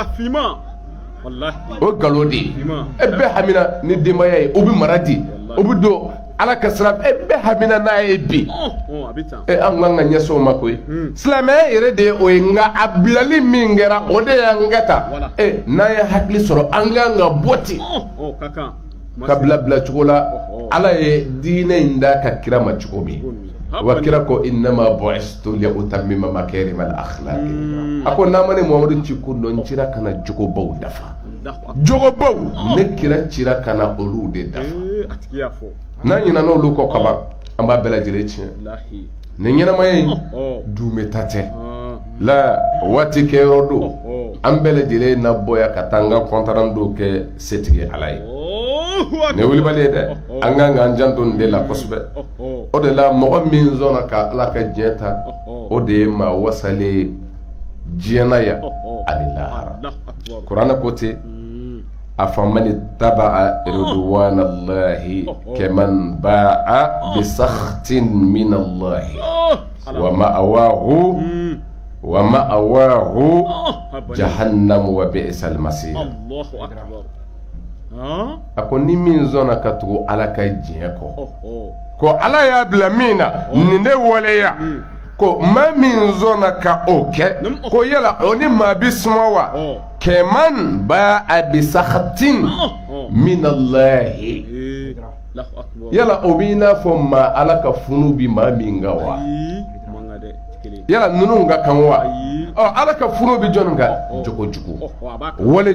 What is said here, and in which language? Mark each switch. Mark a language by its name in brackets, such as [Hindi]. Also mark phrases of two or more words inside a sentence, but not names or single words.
[Bambara] o nkalon de ye bɛɛ hamina ni denbaya ye o bɛ mara di o bɛ don ala ka sira bɛɛ hamina n'a ye bi an kan ka ɲɛsɔn o ma koyi silamɛya yɛrɛ de ye o ye nka a bilali min kɛra o de y'an ka ta n'an ye hakili sɔrɔ an kan ka bɔ ten ka bila cogo la ala ye diinɛ in da ka kira ma cogo min wa kira ko [Arabic] إنما بعثت لأتمم مكارم الأخلاق [Bambara] a ko n'a ma ne Muhamadu ci ko dɔn cira kana jogobaw dafa jogobaw ne kira cira kana olu de dafa n'an ɲinɛna olu kɔ kaban an b'a bɛɛ lajɛlen tiɲɛ ni ɲɛnamaya in duumeta tɛ la waati kɛyɔrɔ don an bɛɛ lajɛlen na bɔya ka taa an ka kɔntaran dɔw kɛ setigi ala ye ne wulibali ye dɛ an kan k'an janto nin de la kosɛbɛ o de la mɔgɔ min sɔnna ka ala ka diɲɛ ta o de ye maa wasalen diɲɛna yan ani lahara kuranɛ ko ten [Arabic] أفمن اتبع رضوان الله كمن باء بسخط من الله ومأواه جهنم وبئس المصير [Bambara] a ko ni min sɔnna ka tugu ala ka diɲɛ kɔ ko ala y'a bila min na nin de waleya ko maa min sɔnna ka o kɛ ko yala o ni maa bi suma wa [Arabic] كمن باء بسخط من الله [Bambara] yala o b'i n'a fɔ maa ala ka funu bi maa min kan wa yala ninnu ka kan wa ala ka funu bi jɔnni kan jogo jugu wale